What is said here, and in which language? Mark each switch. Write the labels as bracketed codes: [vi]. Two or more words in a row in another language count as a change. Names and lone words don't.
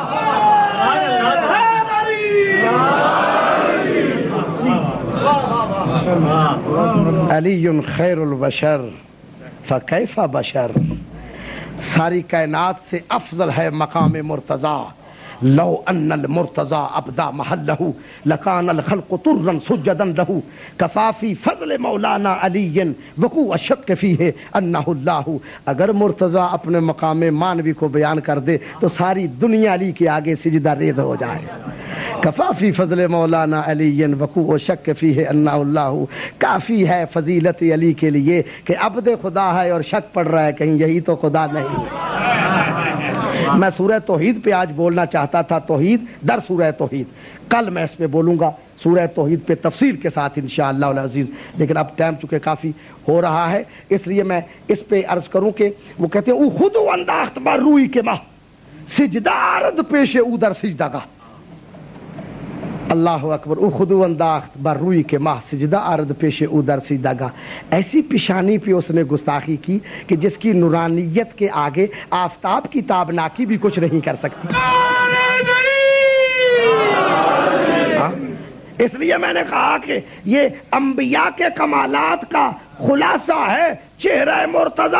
[ar] علی خیر البشر فکیف بشر. [ur] ساری کائنات سے افضل ہے مقام مرتضی. [ar] لو ان المرتضی ابدا محلہ لکان الخلق طرا سجدا لہ. کفا فی فضل مولانا علی وقوع الشک فیہ انہ اللہ. [ur] اگر مرتضی اپنے مقام مانوی کو بیان کر دے تو ساری دنیا علی کے آگے سجدہ ریز ہو جائے. [ar] کفا فی فضل مولانا علی وقوع الشک فیہ انہ اللہ. [ur] کافی ہے فضیلت علی کے لیے کہ عبد خدا ہے اور شک پڑ رہا ہے کہیں یہی تو خدا نہیں. میں سورہ توحید پہ آج بولنا چاہتا تھا, [fa] توحید در سورہ توحید. [ur] کل میں اس پہ بولوں گا سورہ توحید پہ تفصیل کے ساتھ [ar] انشاءاللہ العزیز, [ur] لیکن اب ٹائم چونکہ کافی ہو رہا ہے اس لیے میں اس پہ عرض کروں کہ وہ کہتے ہیں [fa] او خود انداخت بر روئی کے ماہ سجدہ عرض پیش او در سجدہ گاہ. [ar] اللہ اکبر. [fa] او خود انداخت بر روئی کے ماہ سجدہ عرض پیش او در سجدہ گاہ. [ur] ایسی پیشانی پہ اس نے گستاخی کی کہ جس کی نورانیت کے آگے آفتاب کی تابناکی بھی کچھ نہیں کر سکتی. اس لیے میں نے کہا کہ یہ انبیاء کے کمالات کا خلاصہ ہے چہرہ مرتضی.